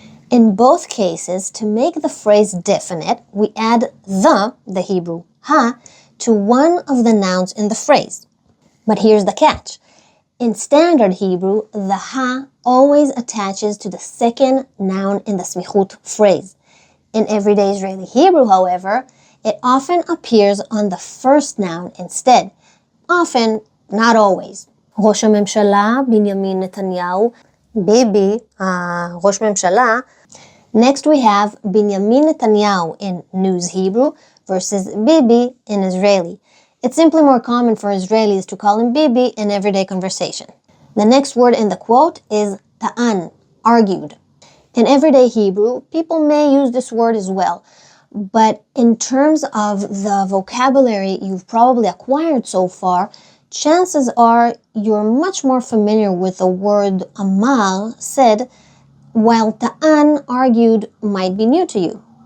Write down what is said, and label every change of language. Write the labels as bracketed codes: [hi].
[en] In both cases, to make the phrase definite, we add the Hebrew, ha, to one of the nouns in the phrase. But here's the catch. In standard Hebrew, the ha always attaches to the second noun in the smichut phrase. In everyday Israeli Hebrew, however, it often appears on the first noun instead. Often, not always. [he] ראש הממשלה בנימין נתניהו, ביבי, ראש ממשלה. [en] Next we have Binyamin Netanyahu in News Hebrew versus Bibi in Israeli. It's simply more common for Israelis to call him Bibi in everyday conversation. The next word in the quote is ta'an, argued. In everyday Hebrew, people may use this word as well, but in terms of the vocabulary you've probably acquired so far, chances are you're much more familiar with the word amar, said, while ta'an, argued, might be new to you.